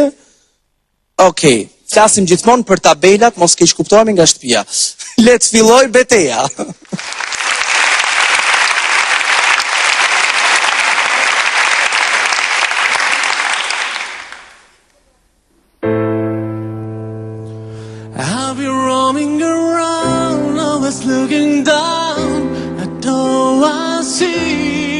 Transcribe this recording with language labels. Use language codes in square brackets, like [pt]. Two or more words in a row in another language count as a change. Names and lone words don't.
[sq] Okej, flasim gjithmonë për tabelat, mos keq kuptohemi nga shtëpia. Le të filloj beteja. [en] Roaming around, always looking down at all I see.